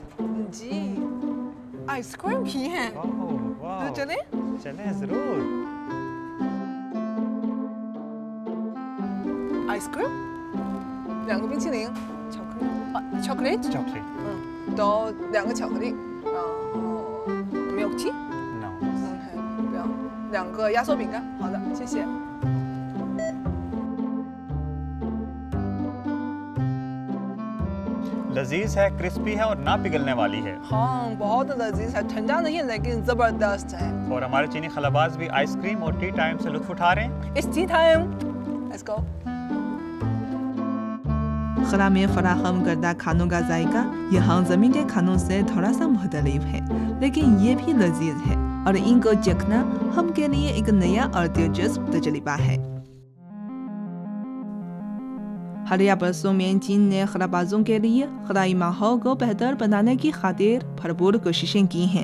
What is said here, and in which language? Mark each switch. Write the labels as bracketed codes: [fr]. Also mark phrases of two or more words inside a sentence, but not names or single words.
[ur] جی، آئس کریم بھی ہے۔ تو چلیں ضرور. [zh] आइसक्रीम 2 个冰淇淋，巧克力，都2个巧克力，然后 [en] milk tea， No。 [zh] 不要2个压缩饼干。好的，谢谢。 [ur] لذیذ ہے، کرسپی ہے اور نہ پگھلنے والی ہے. ہاں بہت لذیذ ہے، ٹھنڈا نہیں لیکن زبردست ہے. اور ہمارے چینی خلاباز بھی آئس کریم اور [en] tea time [ur] سے لطف اٹھا رہے ہیں. [en] It's tea time. Let's go. [ur] خلا میں فراہم کردہ کھانوں کا ذائقہ یہاں زمین کے کھانوں سے تھوڑا سا مختلف ہے، لیکن یہ بھی لذیذ ہے اور ان کو چکھنا ہم کے لیے ایک نیا اور دلچسپ تجربہ ہے. حالیہ برسوں میں چین نے خلابازوں کے لیے خلائی ماحول کو بہتر بنانے کی خاطر بھرپور کوششیں کی ہیں.